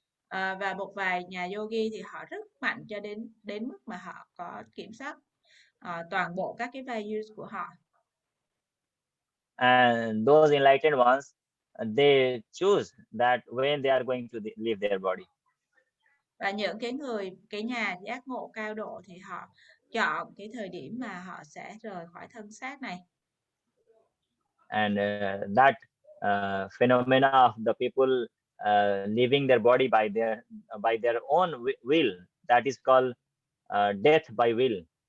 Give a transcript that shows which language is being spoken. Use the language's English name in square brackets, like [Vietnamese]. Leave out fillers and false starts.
[Vietnamese] Và một vài nhà yogi thì họ rất mạnh cho đến mức mà họ có kiểm soát toàn bộ các cái values của họ. [English] And those enlightened ones, they choose that when they are going to leave their body. [Vietnamese] Và những cái nhà giác ngộ cao độ thì họ chọn cái thời điểm mà họ sẽ rời khỏi thân xác này. [English] And that phenomena of the people leaving their body by their own will, that is called death by will.